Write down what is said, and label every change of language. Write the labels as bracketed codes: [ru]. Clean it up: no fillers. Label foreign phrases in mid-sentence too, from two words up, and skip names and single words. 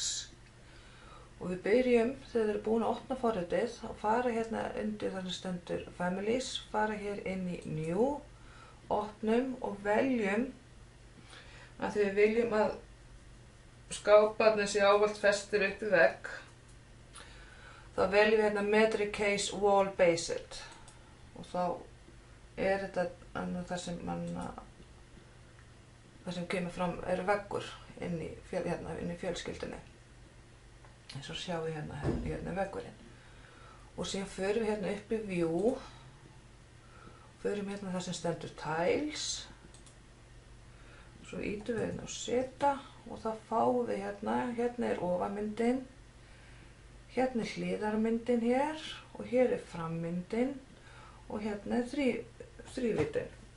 [is] Og við byrjum, þegar þið eru búin að opna forritið, að fara hérna undir þar sem stendur families, fara hér inn í new, opnum og veljum að því við viljum að skáparnir sé ávallt festir upp í vegg. Þá veljum við hérna [en] metric case wall based [is] og þá þetta það sem kemur fram veggur inn í fjölskyldunni. Eins og sjáum við hérna veggurinn. Og síðan förum við hérna upp í view, förum hérna það sem stendur tiles, svo ýtum við hérna á seta og þá fáum við hérna ofanmyndin, hérna hliðarmyndin hér og hér frammyndin og hérna þrívíddin.